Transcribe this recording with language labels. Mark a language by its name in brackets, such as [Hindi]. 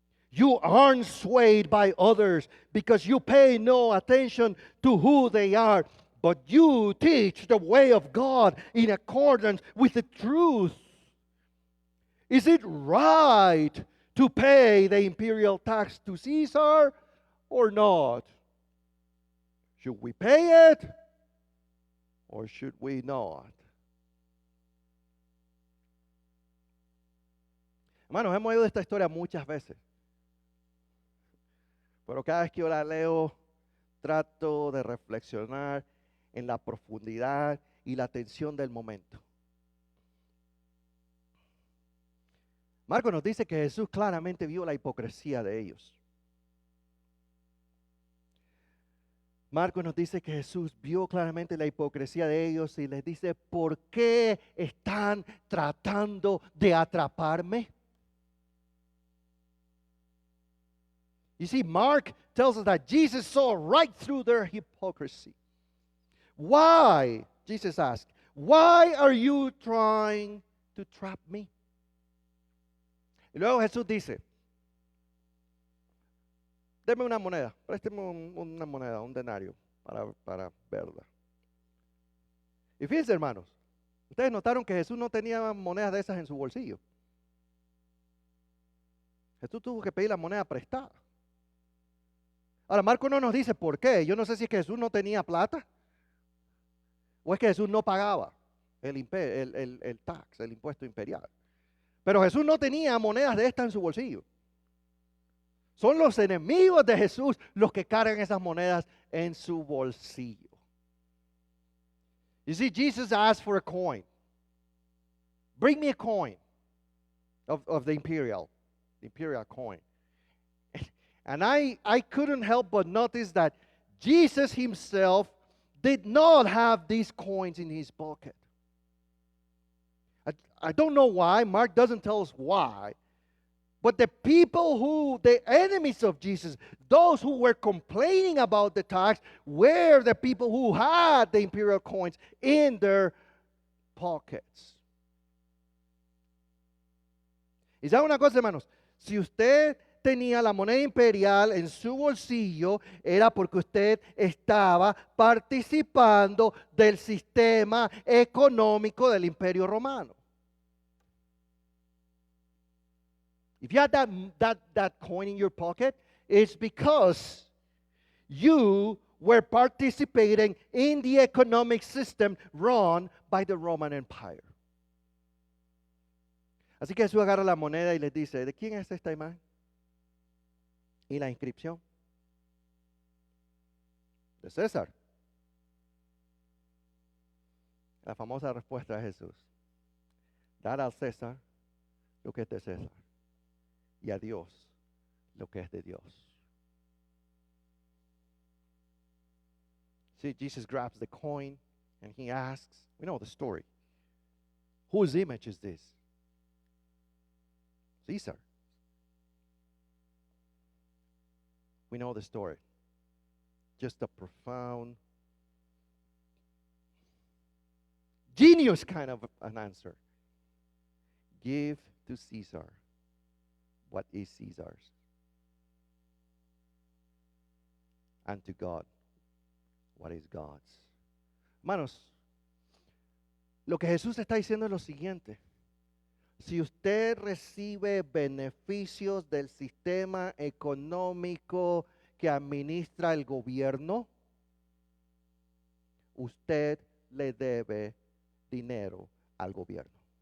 [English] You aren't swayed by others because you pay no attention to who they are, but you teach the way of God in accordance with the truth. Is it right to pay the imperial tax to Caesar or not? Should we pay it or should we not? [Spanish] Hermanos, hemos oído esta historia muchas veces, pero cada vez que yo la leo, trato de reflexionar en la profundidad y la tensión del momento. Marcos nos dice que Jesús claramente vio la hipocresía de ellos. Marcos nos dice que Jesús vio claramente la hipocresía de ellos y les dice, ¿por qué están tratando de atraparme? [English] You see, Mark tells us that Jesus saw right through their hypocrisy. Why? Jesus asked, why are you trying to trap me? [Spanish] Y luego Jesús dice, deme una moneda, présteme una moneda, un denario para verla. Y fíjense, hermanos, ustedes notaron que Jesús no tenía monedas de esas en su bolsillo. Jesús tuvo que pedir la moneda prestada. Ahora, Marco no nos dice por qué. Yo no sé si es que Jesús no tenía plata o es que Jesús no pagaba el tax, el impuesto imperial. Pero Jesús no tenía monedas de estas en su bolsillo. Son los enemigos de Jesús los que cargan esas monedas en su bolsillo. [English] You see, Jesus asked for a coin. Bring me a coin of the imperial coin. And I couldn't help but notice that Jesus himself did not have these coins in his pocket. I don't know why. Mark doesn't tell us why. But the enemies of Jesus, those who were complaining about the tax, were the people who had the imperial coins in their pockets. [Spanish] Y sabe una cosa, hermanos, si usted tenía la moneda imperial en su bolsillo, era porque usted estaba participando del sistema económico del Imperio Romano. [English] If you had that coin in your pocket, it's because you were participating in the economic system run by the Roman Empire. [Spanish] Así que Jesús agarra la moneda y les dice, ¿de quién es esta imagen? ¿Y la inscripción? De César. La famosa respuesta de Jesús. Dar al César lo que es de César. Y a Dios lo que es de Dios. [English] See, Jesus grabs the coin and he asks, we know the story. Whose image is this? Caesar. We know the story. Just a profound, genius kind of an answer. Give to Caesar what is Caesar's, and to God what is God's. [Spanish] Hermanos, lo que Jesús está diciendo es lo siguiente. Si usted recibe beneficios del sistema económico que administra el gobierno, usted le debe dinero al gobierno.